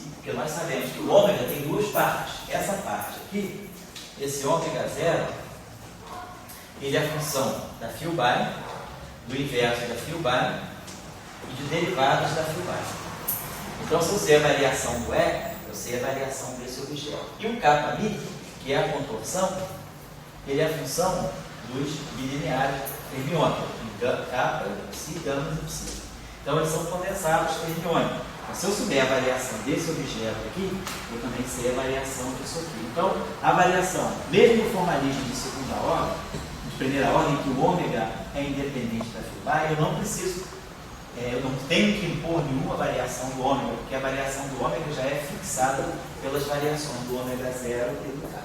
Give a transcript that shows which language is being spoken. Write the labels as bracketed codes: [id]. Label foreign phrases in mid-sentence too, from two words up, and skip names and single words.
[pt] Porque nós sabemos que o ômega tem duas partes. Essa parte aqui, esse ômega zero, ele é a função da fio by, do inverso da fio by e de derivadas da fio by. Então, se eu sei a variação do E, eu sei a variação desse objeto. E o kappa-mi, que é a contorção, ele é a função dos bilineares fermiônicos, kappa, psi, gama e psi. Então eles são condensados fermiônicos. Se eu souber a variação desse objeto aqui, eu também sei a variação disso aqui. Então, a variação, mesmo no formalismo de segunda ordem, de primeira ordem, que o ômega é independente da φ, eu não preciso, eu não tenho que impor nenhuma variação do ômega, porque a variação do ômega já é fixada pelas variações do ômega 0 e do k.